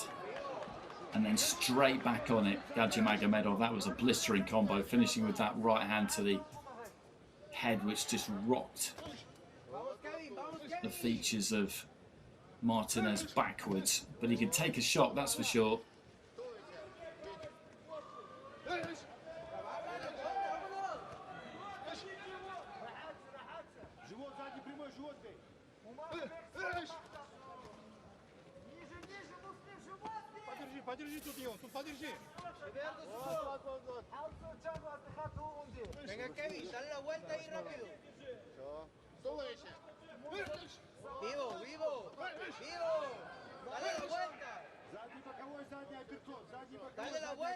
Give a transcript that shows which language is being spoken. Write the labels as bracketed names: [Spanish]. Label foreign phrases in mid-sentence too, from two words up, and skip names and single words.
[English] And then straight back on it, GADZHIMAGOMEDOV. That was a blistering combo, finishing with that right hand to the head, which just rocked the features of Martinez backwards. But he can take a shot, that's for sure. [Russian] Подержи тут его, тут подержи. [Spanish] Venga, Kevin, dale la vuelta ahí rápido. Vivo. Dale la vuelta. Dale la vuelta.